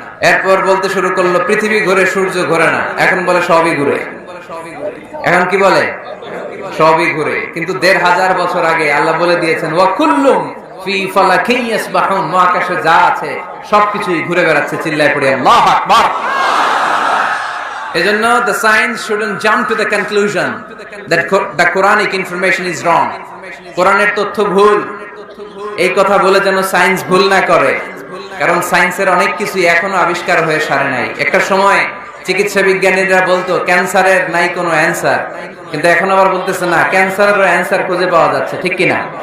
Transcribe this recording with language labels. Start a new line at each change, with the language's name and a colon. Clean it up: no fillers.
Bangla: এরপর বলতে শুরু করলো পৃথিবী ঘোরে, সূর্য ঘোরে না। এখন বলে সবই ঘুরে। এখন কি বলে? সবই ঘুরে। কিন্তু ১৫০০ বছর আগে আল্লাহ বলে দিয়েছেন
Arabic: ওয়া কুল্লুম ফি ফালাকিন ইয়াসবাহুন,
Bangla: মহাকাশে যা আছে সবকিছুই ঘুরে বেড়াচ্ছে। চিল্লায় পড়ে আল্লাহু আকবার।
English: এজন্য the science shouldn't jump to the conclusion that the Quranic information is wrong.
Bangla: কোরআনের তথ্য ভুল, এই কথা বলে যেন সায়েন্স ভুল না করে। কারণ সায়েন্সের অনেক কিছু এখনো আবিষ্কার হয়ে সারে নাই। একটা সময় চিকিৎসা বিজ্ঞানীরা বলতো ক্যান্সারের নাই কোনো অ্যান্সার, কিন্তু এখন আবার বলতেছে না, ক্যান্সারের অ্যান্সার খুঁজে পাওয়া যাচ্ছে। ঠিক কিনা?